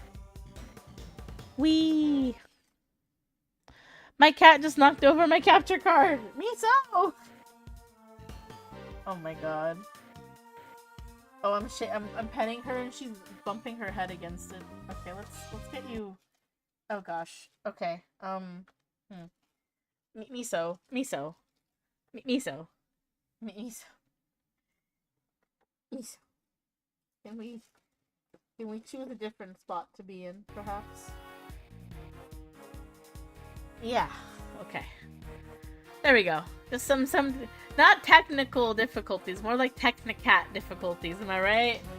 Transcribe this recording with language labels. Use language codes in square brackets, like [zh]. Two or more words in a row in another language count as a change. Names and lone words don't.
[en] Wee. My cat just knocked over my capture card. Miso. Oh my god. Oh, I'm petting her and she's bumping her head against it. Okay, let's get you. Oh gosh. Okay. Miso. Miso. Miso. Miso. Miso. Can we choose a different spot to be in, perhaps? Yeah. Okay. There we go. Just some not technical difficulties, more like technicat difficulties, am I right?